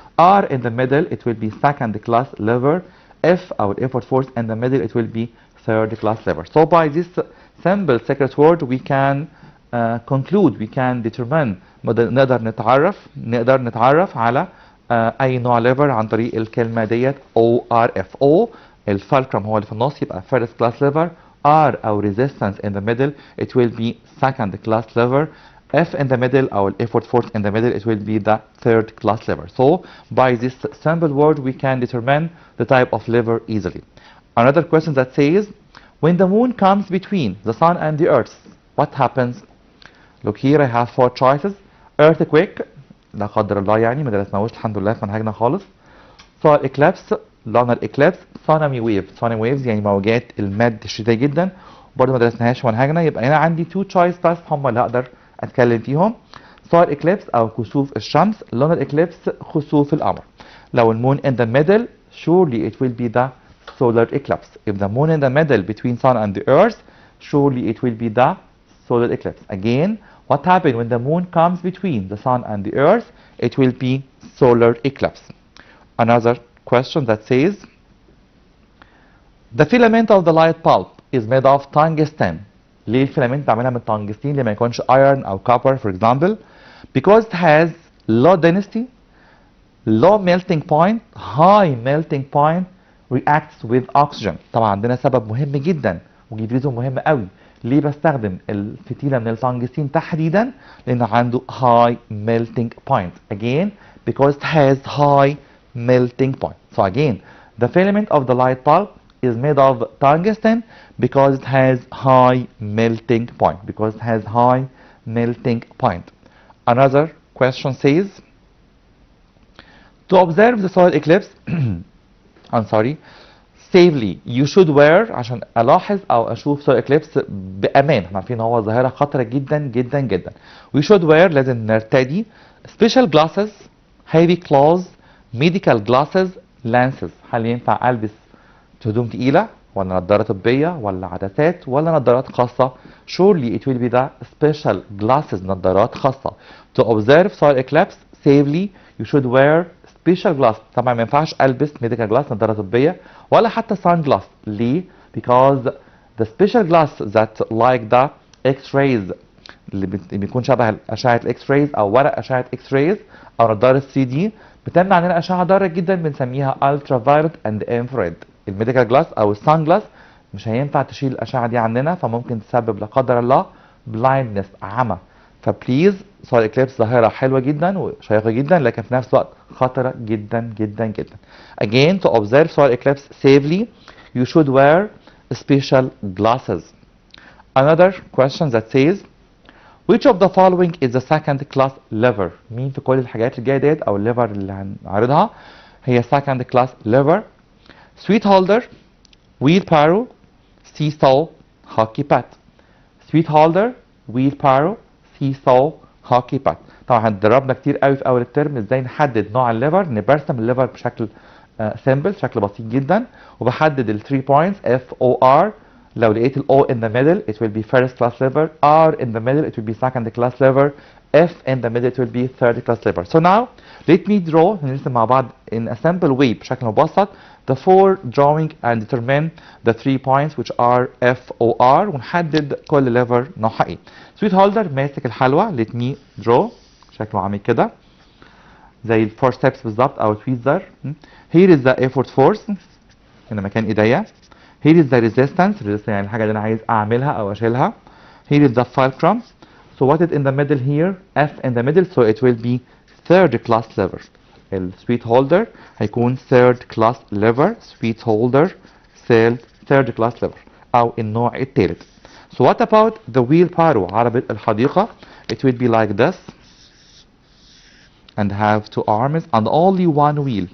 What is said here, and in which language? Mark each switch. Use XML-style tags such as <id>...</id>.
<en>R in the middle it will be second class lever. F أو effort force in the middle it will be third class lever. So by this simple secret word we can conclude, we can determine،</en> <ar>نقدر نتعرف على أي نوع lever عن طريق الكلمة ديت</ar> <en>ORF.</en> <ar>O الفالكرم هو اللي في النص يبقى first class lever.</ar> <en>R أو resistance in the middle it will be second class lever. F in the middle or effort force in the middle it will be the third class lever. So by this simple word we can determine the type of lever easily. Another question that says when the moon comes between the sun and the earth what happens? Look here I have four choices.</en> <ar>Earthquake، لا قدر الله يعني ما درسناهوش الحمد لله في منهجنا خالص.</ar> <en>solar eclipse، lunar eclipse.</en> <ar>tsunami wave، tsunami waves يعني موجات المد الشديدة جدا برضه ما درسناهاش في منهجنا. يبقى هنا عندي two choice بس هم اللي هقدر اتكلم فيهم. solar eclipse او كسوف الشمس.</ar> <en>lunar eclipse</en> <ar>خسوف القمر. لو المون</ar> <en>in the middle surely it will be the solar eclipse. If the moon in the middle between sun and the earth surely it will be the solar eclipse. Again, what happens when the moon comes between the sun and the earth? It will be solar eclipse. Another question that says the filament of the light bulb is made of tungsten.</en> <ar>ليه الفيلامنت بعملها من تنجستين لما يكونش iron أو copper</ar> <en>for example? Because it has low density, low melting point, high melting point, reacts with oxygen.</en> <ar>طبعا عندنا سبب مهم جدا ودي ريزون مهم قوي ليه بستخدم الفتيلة من التنجستين تحديدا، لأن عنده</ar> <en>high melting point. Again, because it has high melting point. So again, the filament of the light bulb is made of tungsten because it has high melting point. Because it has high melting point. Another question says to observe the solar eclipse I'm sorry, safely you should wear</en> <ar>عشان الاحظ او اشوف</ar> <en>solar eclipse</en> <ar>بامان. احنا عارفين ان هو ظاهره خطره جدا جدا جدا.</ar> <en>we should wear</en> <ar>لازم نرتدي</ar> <en>special glasses, heavy clothes, medical glasses, lenses.</en> <ar>هل ينفع البس هدوم تقيله ولا نظاره طبيه ولا عدسات ولا نظارات خاصه؟</ar> <en>surely it will be the special glasses,</en> <ar>نظارات خاصه.</ar> <en>to observe solar eclipse safely you should wear special glass.</en> <ar>طبعا ما ينفعش البس medical glass نظاره طبيه ولا حتى sun glass. ليه؟</ar> <en>because the special glass that like the x-rays</en> <ar>اللي بيكون شبه اشعه الاكس رايز او ورق اشعه اكس رايز او نظاره 3 دي بتمنع عننا اشعه ضاره جدا بنسميها الترا فايولت اند انفراريد. الميديكال جلاس او السان جلاس مش هينفع تشيل الاشعه دي عننا، فممكن تسبب لا قدر الله بلايندنس، عمى. فبليز سولار اكليبس ظاهره حلوه جدا وشيقه جدا لكن في نفس الوقت خطره جدا جدا جدا.</ar> <en>Again to observe solar eclipse safely you should wear special glasses. Another question that says which of the following is the second class lever؟</en> <ar>مين في كل الحاجات الجايه ديت او الليفر اللي هنعرضها هي</ar> <en>second class lever؟ sweet holder, wheelbarrow, seesaw, hockey pad. sweet holder, wheelbarrow, seesaw, hockey pad.</en> <ar>طبعا هتدربنا كتير قوي في اول الترم ازاي نحدد نوع الليفر. برسم الليفر بشكل سيمبل، شكل بسيط جدا، وبحدد ال 3 points FOR.</ar> <en>لو لقيت ال O in the middle it will be first class lever, R in the middle it will be second class lever, F in the middle it will be third class lever. So now let me draw،</en> <ar>نرسم مع بعض</ar> <en>in a simple way</en> <ar>بشكل مبسط</ar> <en>the four drawing and determine the 3 points which are FOR</en> <ar>ونحدد كل lever نوعها ايه. sweet holder ماسك الحلوى،</ar> <en>let me draw</en> <ar>شكله عامل كده زي ال 4 steps بالظبط او tweezer.</ar> <en>here is the effort force،</en> <ar>هنا مكان ايديا.</ar> <en>here is the resistance</en> <ar>يعني الحاجة اللي أنا عايز أعملها أو أشيلها.</ar> <en>here is the fulcrum. so what is in the middle here؟ F in the middle so it will be third class lever. ال sweet holder</en> <ar>هيكون</ar> <en>third class lever. sweet holder third class lever</en> <ar>أو النوع الثالث.</ar> <en>so what about the wheelbarrow؟</en> <ar>عربة الحديقة</ar> <en>it will be like this and have 2 arms and only 1 wheel.</en>